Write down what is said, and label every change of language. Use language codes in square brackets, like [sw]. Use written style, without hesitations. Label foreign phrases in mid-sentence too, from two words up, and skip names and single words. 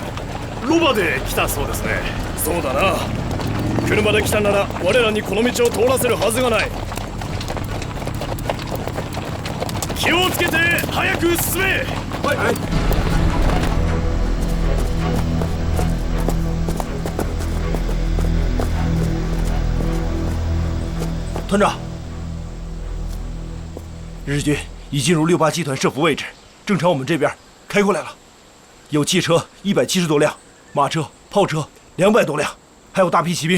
[ja] ロバで来たそうですね。そうだな、車で来たなら我らにこの道を通らせるはずがない。気をつけて早く進め。はいはい。 [zh] 团长，日军已进入687团设伏位置，正朝我们这边开过来了。有汽车170多辆， 马车、炮车200多辆，还有大批骑兵。